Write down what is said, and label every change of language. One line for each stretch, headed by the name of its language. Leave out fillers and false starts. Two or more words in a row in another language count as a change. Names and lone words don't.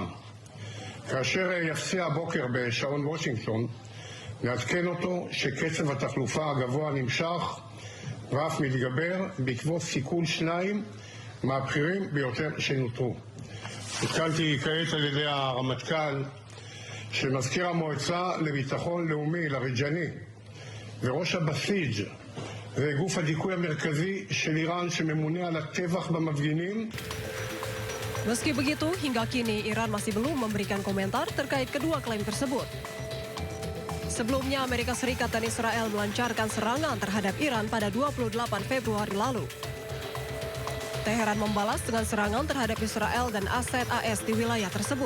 Hebrew: כאשר יפציע הבוקר בשעון וושינגטון, נעדכן אותו שקצב התחלופה הגבוה נמשך ואף מתגבר בעקבות סיכול שניים מהבכירים ביותר שנותרו. עודכנתי כעת על ידי הרמטכ"ל שמזכיר המועצה לביטחון לאומי לריג'ני וראש הבסיג' זה גוף הדיכוי המרכזי של איראן שממונה על הטבח במפגינים.
Indonesian: Meski begitu, hingga kini Iran masih belum memberikan komentar terkait kedua klaim tersebut. Sebelumnya, Amerika Serikat dan Israel melancarkan serangan terhadap Iran pada 28 Februari lalu. Teheran membalas dengan serangan terhadap Israel dan aset AS di wilayah tersebut.